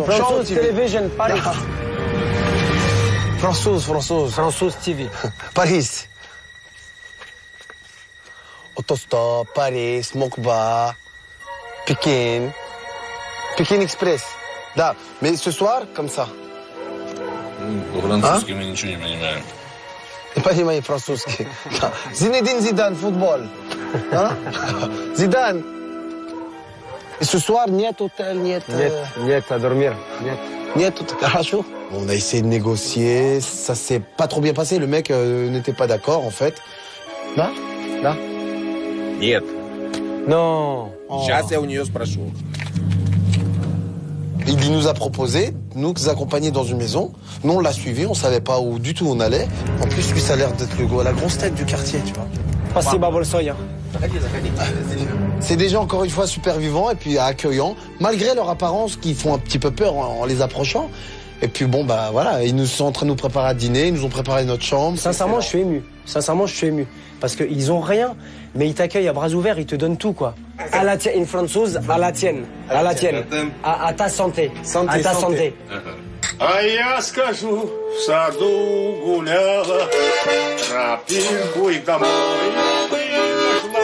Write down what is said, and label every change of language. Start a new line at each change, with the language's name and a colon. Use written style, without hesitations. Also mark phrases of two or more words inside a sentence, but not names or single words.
French: François Television, Paris. François TV. Paris. Autostop, Paris, Mokba, Pékin. Pékin Express. Да, mais ce soir, comme ça.
Russian: По-французски мы ничего не понимаем. Не понимаю французский. Зинедин Зидан, футбол. Зидан.
French: Et ce soir,
Russian: нет hôtel, нет... Нет,
French: à dormir.
Russian: Нет, хорошо.
French: On a essayé de négocier, ça s'est pas trop bien passé. Le mec n'était pas d'accord, en fait.
Russian: Да? Да? Нет.
French: Non.
Russian: Сейчас я у нее спрошу.
French: Il nous a proposé, nous accompagner dans une maison. Nous, on l'a suivi, on savait pas où du tout on allait. En plus, lui, ça a l'air d'être la grosse tête du quartier, tu vois.
Russian: Спасибо большое.
French: C'est des gens, encore une fois, super vivants et puis accueillants, malgré leur apparence qui font un petit peu peur en les approchant. Et puis bon, bah voilà, ils nous sont en train de nous préparer à dîner, ils nous ont préparé notre chambre. Sincèrement, je suis ému. Parce qu'ils ont rien, mais ils t'accueillent à bras ouverts, ils te donnent tout, quoi. À la tienne, une française, à la tienne. À la tienne. À ta santé. À ta santé.
Russian: А я скажу, в саду гуляла, тропинку и домой нашла.